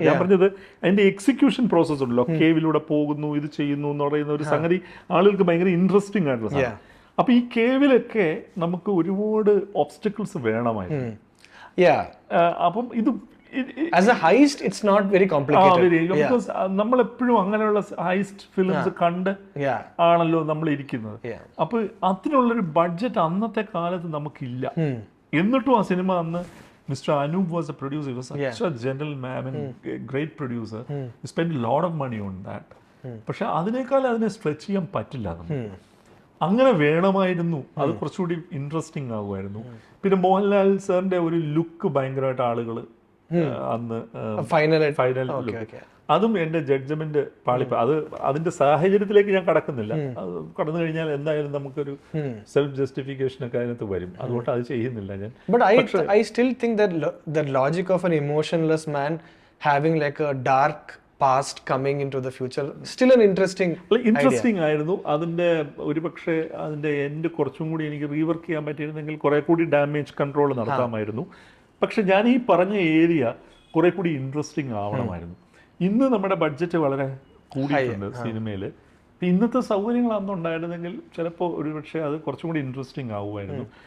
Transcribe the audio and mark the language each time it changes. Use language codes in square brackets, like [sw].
[ml] ഞാൻ പറഞ്ഞത് അതിന്റെ എക്സിക്യൂഷൻ പ്രോസസ് ഉണ്ടല്ലോ, കേവിലൂടെ പോകുന്നു, ഇത് ചെയ്യുന്നു എന്ന് പറയുന്ന ഒരു സംഗതി ആളുകൾക്ക് ഭയങ്കര ഇൻട്രസ്റ്റിംഗ് ആയിട്ടുള്ള സാധനം. അപ്പൊ ഈ കേവിലൊക്കെ നമുക്ക് ഒരുപാട് ഒബ്സ്റ്റക്കിൾസ് വേണമായിരുന്നു. അപ്പം ഇത് [en] as a heist it's not very complicated. [ml] Because നമ്മൾ എപ്പോഴും അങ്ങനെയുള്ള ഹൈസ്റ്റ് ഫിലിംസ് കണ്ട് ആണല്ലോ നമ്മൾ ഇരിക്കുന്നത്. അപ്പൊ അതിനുള്ളൊരു ബഡ്ജറ്റ് അന്നത്തെ കാലത്ത് നമുക്കില്ല. എന്നിട്ടും ആ സിനിമ അന്ന് mister Anoop [en] Was a producer, was such a gentleman and great producer. He spent a lot of money on that. [ml] പക്ഷെ അതിനേക്കാൾ അതിനെ സ്ട്രെച്ച് ചെയ്യാൻ പറ്റില്ല നമുക്ക്. അങ്ങനെ വേണമായിരുന്നു, അത് കുറച്ചുകൂടി ഇൻട്രസ്റ്റിംഗ് ആകുമായിരുന്നു. പിന്നെ മോഹൻലാൽ സാറിന്റെ ഒരു ലുക്ക് ഭയങ്കരമായിട്ട് ആളുകൾ അന്ന് ഫൈനൽ അതും എൻ്റെ ജഡ്ജ്മെന്റ് പാളിപ്പ. അത് അതിന്റെ സാഹചര്യത്തിലേക്ക് ഞാൻ കടക്കുന്നില്ല. അത് കടന്നു കഴിഞ്ഞാൽ എന്തായാലും നമുക്കൊരു സെൽഫ് ജസ്റ്റിഫിക്കേഷൻ ഒക്കെ അതിനകത്ത് വരും. അതുകൊണ്ട് അത് ചെയ്യുന്നില്ല ഞാൻ. [en] But I still think that the logic of an emotionless man having like a dark past coming into the future still an interesting [ml] ആയിരുന്നു. അതിന്റെ ഒരുപക്ഷെ അതിന്റെ എൻഡ് കുറച്ചും കൂടി എനിക്ക് റീവർക്ക് ചെയ്യാൻ പറ്റിയിരുന്നെങ്കിൽ കുറെ കൂടി ഡാമേജ് കൺട്രോൾ നടത്താമായിരുന്നു. പക്ഷെ ഞാൻ ഈ പറഞ്ഞ ഏരിയ കുറെ കൂടി ഇൻട്രസ്റ്റിംഗ് ആവണമായിരുന്നു. ഇന്ന് നമ്മുടെ ബഡ്ജറ്റ് വളരെ കൂടിയിട്ടുണ്ട് സിനിമയിൽ. ഇന്നത്തെ സൗകര്യങ്ങൾ അന്നുണ്ടായിരുന്നെങ്കിൽ ചിലപ്പോൾ ഒരുപക്ഷെ അത് കുറച്ചും കൂടി ഇൻട്രസ്റ്റിംഗ് ആവുമായിരുന്നു.